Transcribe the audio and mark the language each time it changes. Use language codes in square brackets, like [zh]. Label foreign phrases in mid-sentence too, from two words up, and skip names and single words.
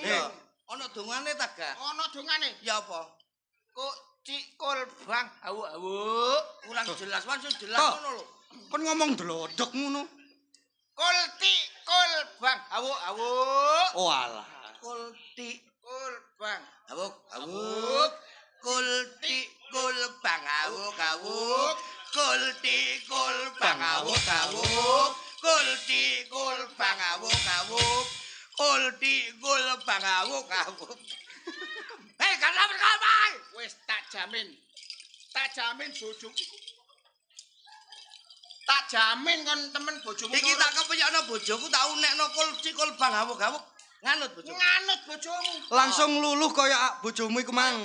[jv] Iya. Ana dongane ta gak? Ana dongane. Ya apa? Kok cikul bang awu. Kurang jelas wan sing jelas Toh. ngono lho. Kon ngomong delodok ngono. Kulti kul bang awu. Oh alah. Kulti Kul bang. awuk awuk. Kulti kul bang awuk awuk. Kulti kul bang awuk awuk. Kulti kul bang awuk awuk. Kulti kul bang awuk awuk. Hei, kamai. Wis tak jamin. Tak jamin bojoku. Tak jamin kon temen bojomu. Iki tak kepeyakno bojoku tak unekno kulti kul bang awuk awuk. Nganut bojoku. nganut bojomu. Langsung luluh kaya bojomu iku mang.